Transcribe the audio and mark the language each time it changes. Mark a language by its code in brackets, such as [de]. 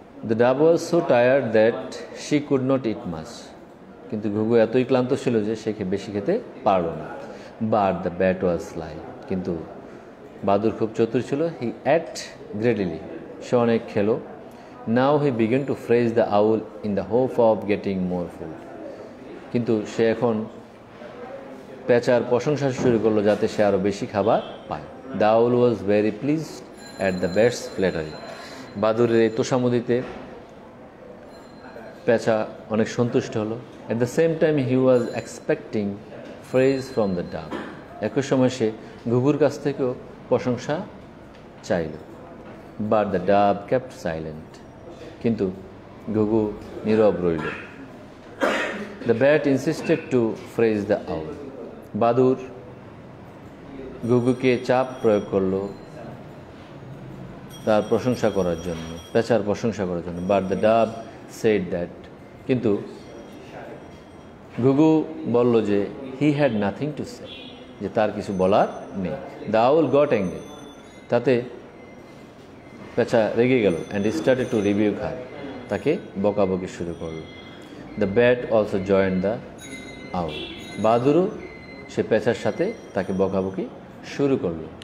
[en] The dove was so tired that she could not eat much. [bn] কিন্তু ঘুঘু এতই ক্লান্ত ছিল যে সে বেশি খেতে পারল না। [en] But the bat was sly. [bn] কিন্তু বাদুর খুব চতুর ছিল। [en] He ate greedily. [bn] সে অনেক খেলো। [en] Now he began to praise the owl in the hope of getting more food. [bn] কিন্তু সে এখন পেঁচার প্রশংসা শুরু করলো যাতে সে আরও বেশি খাবার পায়। [en] The owl was very pleased at the bat's flattery. [bn] বাদুরের এই তোষামোদিতে পেঁচা অনেক সন্তুষ্ট হলো। [en] At the same time he was expecting praise from the dove. [bn] একই সময় সে ঘুঘুর কাছ থেকেও প্রশংসা চাইল। [en] But the dove kept silent. [bn] কিন্তু ঘুঘু নীরব রইল। [en] The bat insisted to praise the owl. [bn] বাদুর ঘুঘুকে চাপ প্রয়োগ করলো তার প্রশংসা করার জন্য, পেঁচার প্রশংসা করার জন্য। [en] But the dove said that. [bn] কিন্তু ঘুঘু বলল যে [en] he had nothing to say, [bn] যে তার কিছু বলার নেই। [en] The owl got angry. [bn] তাতে পেঁচা রেগে গেল [en] and started to rebuke her. [bn] তাকে বকাবকি শুরু করল। [en] The bat also joined the owl. [bn] বাদুরও সে পেঁচার সাথে তাকে বকাবকি শুরু করল।